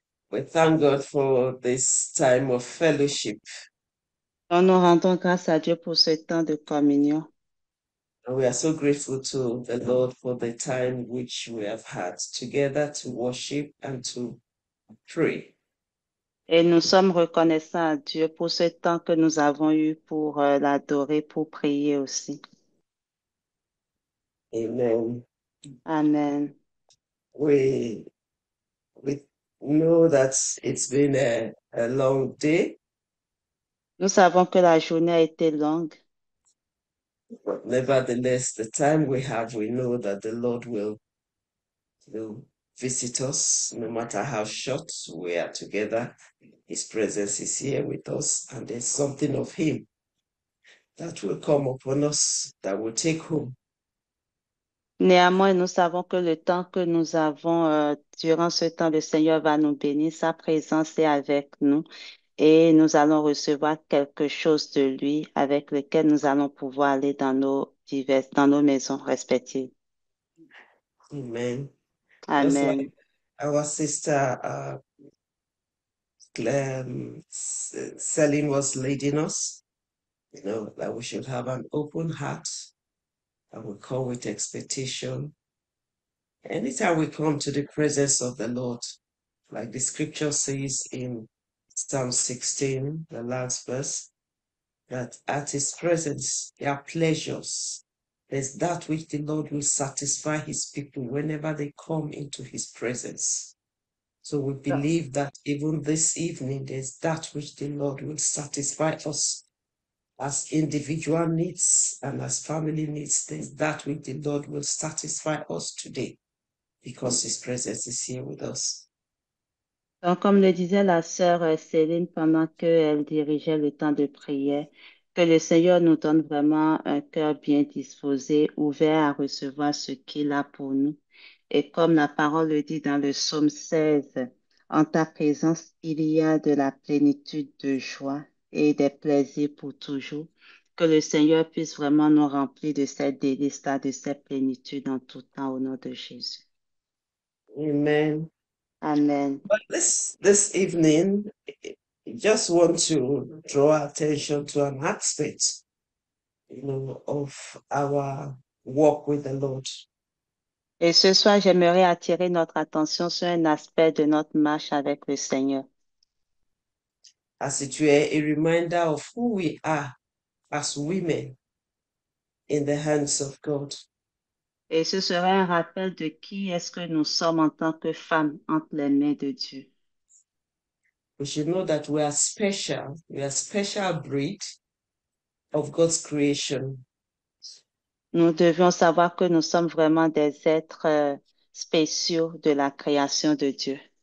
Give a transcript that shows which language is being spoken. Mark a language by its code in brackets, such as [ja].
[en] We thank God for this time of fellowship. [fr] Nous rendons grâce à Dieu pour ce temps de communion. [en] And we are so grateful to the Lord for the time which we have had together to worship and to pray. [fr] Et nous sommes reconnaissants à Dieu pour ce temps que nous avons eu pour l'adorer, pour prier aussi. [en] Amen. [fr] Amen. [en] We know that it's been a long day. [fr] Nous savons que la journée a été longue, [en] But nevertheless, the time we have, we know that the Lord will visit us no matter how short we are together. His presence is here with us, and there's something of Him that will come upon us that will take home. [fr] Néanmoins, nous savons que le temps que nous avons, durant ce temps, le Seigneur va nous bénir. Sa présence est avec nous et nous allons recevoir quelque chose de lui avec lequel nous allons pouvoir aller dans nos maisons respectives. [en] Amen. Just [fr] Amen. [en] like our sister Celine was leading us, that we should have an open heart and we come with expectation. Anytime we come to the presence of the Lord, like the scripture says in Psalm 16, the last verse, that at his presence there are pleasures. There's that which the Lord will satisfy his people whenever they come into his presence. So we believe that even this evening, there's that which the Lord will satisfy us as individual needs and as family needs. There's that which the Lord will satisfy us today because his presence is here with us. [fr] Donc, comme le disait la sœur Céline pendant qu'elle dirigeait le temps de prière, que le Seigneur nous donne vraiment un cœur bien disposé, ouvert à recevoir ce qu'il a pour nous. Et comme la parole le dit dans le psaume 16, en ta présence, il y a de la plénitude de joie et des plaisirs pour toujours. Que le Seigneur puisse vraiment nous remplir de cette délice-là, de cette plénitude en tout temps au nom de Jésus. [en] Amen. [fr] Amen. [en] But this evening, I just want to draw attention to an aspect, of our walk with the Lord. [fr] Et ce soir, j'aimerais attirer notre attention sur un aspect de notre marche avec le Seigneur. [en] As it were, a reminder of who we are as women in the hands of God. [fr] Et ce serait un rappel de qui est-ce que nous sommes en tant que femmes entre les mains de Dieu. [en] We should know that we are special. We are a special breed of God's creation. [fr] Nous devions savoir que nous sommes vraiment des êtres spéciaux de la création de Dieu.